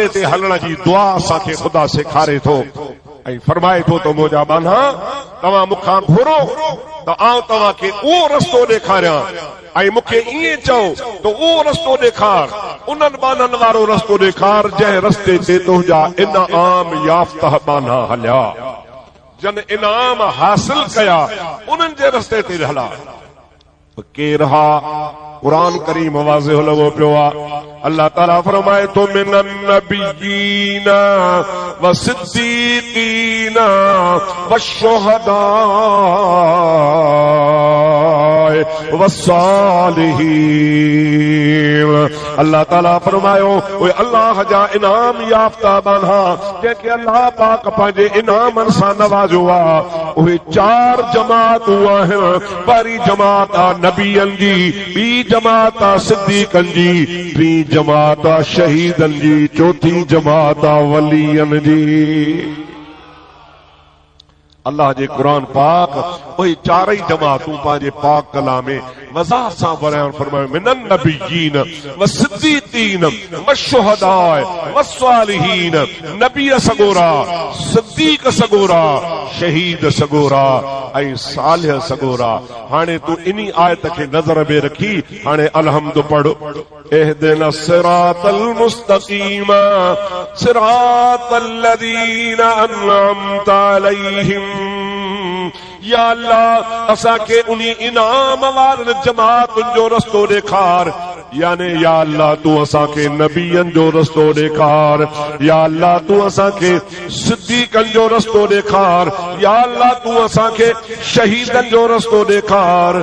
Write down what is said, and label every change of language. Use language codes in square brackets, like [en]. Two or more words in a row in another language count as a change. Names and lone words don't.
[sd] ते हलण जी दुआ असांखे ख़ुदा सेखारे थो ऐं फरमाए थो त मुंहिंजा बाना तव्हां मूंखां घुरो त आउं तव्हांखे उहो रस्तो ॾेखारियां, ऐं मूंखे ईअं चओ त उहो रस्तो ॾेखार, उन्हनि बाननि वारो रस्तो ॾेखार जंहिं रस्ते ते तुंहिंजा इनाम याफ़्ता बाना हलिया, जन इनाम हासिल कया, उन्हनि जे रस्ते ते हला। केर हा? कुरान करीम वाज़िह लॻो पियो आहे। अल्लाह ताला फरमाए तो [ar] من النبيين والصديقين والشهداء والصالحين. [sd] अल्लाह ताला फरमायो उहे अल्लाह जा इनाम याफ़्ता बाना जंहिंखे अल्लाह पाक पंहिंजे इनामनि सां नवाज़ियो आहे, उहे चार जमातूं आहिनि। पहिरीं जमात आहे नबीअनि जी, ॿी जमात आहे सिद्दीक़नि जी, टी जमात आहे शहीदनि जी, चौथी जमात आहे वलीयनि जी। अल्लाह जे कुरान पाक उहे चारई जमातूं पंहिंजे पाक कलाम में वज़ाहत सां बयान फरमायो [ar] من النبيين والصديقين والشهداء والصالحين. [sd] नबी सगोरा, सिद्दीक़ सगोरा, शहीद सगोरा ऐं सालिह सगोरा। हाणे तू इन्ही आयत खे नज़र में रखी हाणे अलहम्द पढ़। [ar] اهدنا الصراط المستقيم صراط الذين أنعمت عليهم. [sd] या अल्लाह असांखे उन्ही इनाम वारनि जमातुनि जो रस्तो ॾेखार। याने या अल्लाह तू असांखे नबियनि जो रस्तो ॾेखार। या अल्लाह तू असांखे सिद्दीक़नि जो रस्तो ॾेखार। या अल्लाह तू असांखे शहीदनि जो रस्तो ॾेखार।